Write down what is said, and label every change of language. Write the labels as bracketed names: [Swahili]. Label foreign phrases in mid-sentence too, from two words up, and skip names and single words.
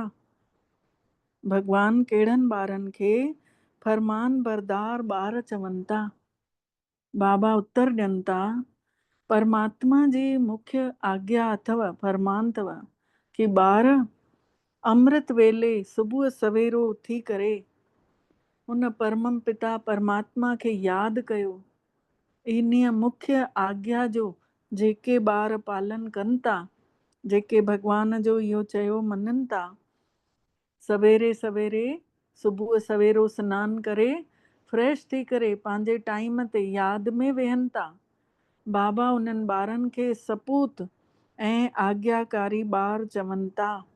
[Sindhi] भगवान कहिड़नि ॿारनि खे फरमान बरदार ॿार चवनि था? बाबा उत्तर ॾियनि था, परमात्मा जी मुख्य आज्ञा अथव, फरमान अथव कि ॿार अमृत वेले सुबुह सवेरो उथी करे उन परमम पिता परमात्मा खे यादि कयो। इन्हीअ मुख्य आज्ञा जो जेके ॿार पालन कनि था, जेके भगवान जो इहो चयो मञनि था, सवेरे सवेरे सुबुह सवेरो सनानु करे फ्रेश थी करे पंहिंजे टाइम ते यादि में वेहनि था, बाबा उन्हनि ॿारनि खे सपूत ऐं आज्ञाकारी ॿार चवनि था।